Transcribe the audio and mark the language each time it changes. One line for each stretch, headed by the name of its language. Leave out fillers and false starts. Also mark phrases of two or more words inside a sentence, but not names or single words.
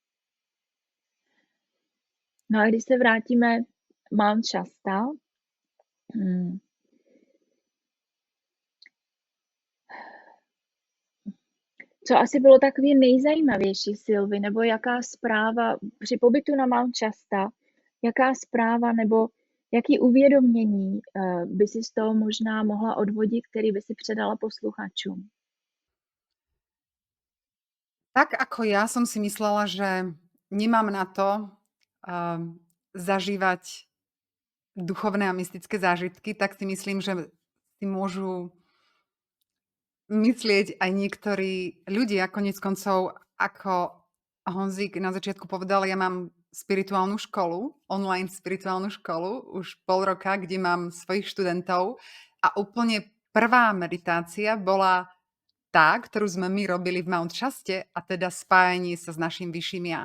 Czech: No a když se vrátíme Mount Shasta, Co asi bylo takový nejzajímavější, Sylvie, nebo jaká zpráva při pobytu na Mount Shasta, jaká zpráva nebo jaký uvědomění by si z toho možná mohla odvodit, který by si předala posluchačům?
Slovak: Tak ako ja som si myslela, že nemám na to zažívať duchovné a mystické zážitky, tak si myslím, že si môžu myslieť aj niektorí ľudia. Koniec koncov, ako Honzik na začiatku povedal, ja mám spirituálnu školu, online spirituálnu školu, už pol roka, kde mám svojich študentov a úplne prvá meditácia bola tá, ktorú sme my robili v Mount Shaste, a teda spájanie sa s našim vyšším ja.